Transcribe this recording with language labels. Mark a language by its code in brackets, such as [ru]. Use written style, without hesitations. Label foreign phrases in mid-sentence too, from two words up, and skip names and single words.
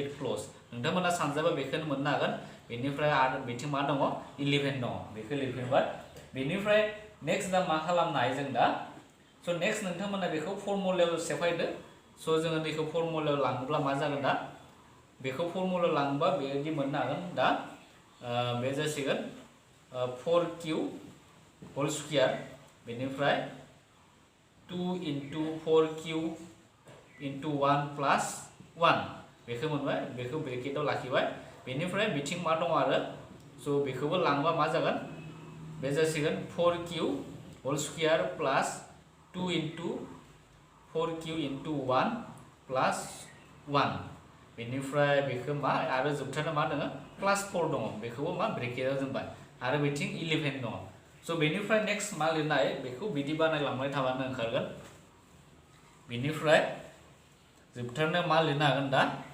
[brx] क्लोज नोंथांमोना सानजाबा बेखौनो मोननो हागोन बेनिफ्राय आरो बिथिं मा दङ 11 दङ बेखौ लिरफिनबाय बेनिफ्राय नेक्स्ट दा मा खालामनो हायो जों दा स' नेक्स्ट नोंथांमोना बेखौ फर्मुलायाव सेफायदो स' जोङो बेखौ फर्मुलायाव लाङोब्ला मा जागोन दा बेखौ फर्मुलायाव लाङोबा बेबायदि मोननो हागोन दा बे जासिगोन 4q [en] whole square [brx] बेनिफ्राय [en] 2 into 4q into 1 plus 1 [brx] बेखौ मोनबाय बेखौ ब्रेकेटाव लाखिबाय बेनिफ्राय बिथिं मा दङ आरो स' बेखौबो लांबा मा जागोन बे जासिगोन 4q [en] whole square plus 2 into 4q into 1 plus 1 [brx] बेनिफ्राय बेखौ मा आरो जोबथारनो मा दङ प्लस 4 दङ बेखौबो मा ब्रेकेटाव दोनबाय आरो बिथिं 11 दङ स' बेनिफ्राय नेक्स्ट मा लिरनाय बेखौ बिदि बानायलांबाय थाबानो ओंखारगोन बेनिफ्राय जोबथारनो मा लिरनो हागोन दा